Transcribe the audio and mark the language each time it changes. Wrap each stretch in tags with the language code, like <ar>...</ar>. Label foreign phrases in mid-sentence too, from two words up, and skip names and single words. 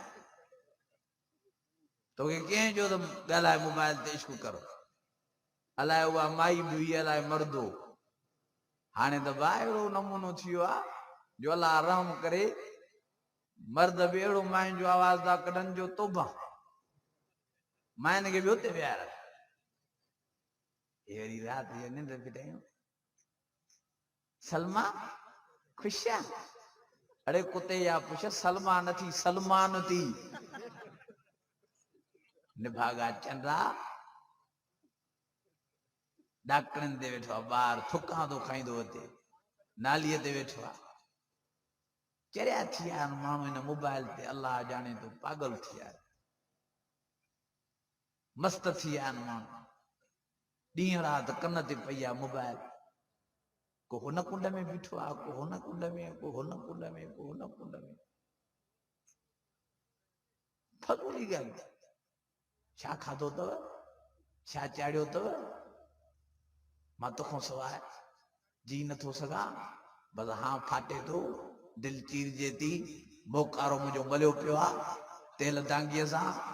<sd>तोखे कंहिं जो त ॻाल्हाए मोबाइल ते इश्क कर अलाए उहा माई बि हुई अलाए मर्दो हाणे त भाउ अहिड़ो नमूनो थी वियो आहे जो अलाह रहम करे मर्द बि अहिड़ो मायुनि जो आवाज़ था कढनि जो तोबा मायुनि खे बि हुते विहार ये वरी रात जो निंड पिटायूं</sd> <skr>सलमा खुशिया अरे कुत्ते या पुछ सलमा न थी सलमान थी निभागा चंद्रा डॉक्टरन दे वेठो बार थुका तो खाइंदो अते नालीअ ते वेठो आ चरिया थी आया माण्हू इन मोबाइल ते अल्लाह जाने तो पागल थी आया</skr> <sd>मस्त थी आया माण्हू ॾींहं राति कन ते पई आहे मोबाइल को हुन कुंड में बीठो आहे को हुन कुंड में को हुन कुंड में को हुन कुंड में फज़ूली ॻाल्हि छा खाधो अथव छा चाढ़ियो अथव मां तोखां सवाइ जी नथो सघां बसि हां फाटे थो दिलि चीरजे थी मोकारो मुंहिंजो मलियो पियो आहे तेल दांगीअ सां</sd>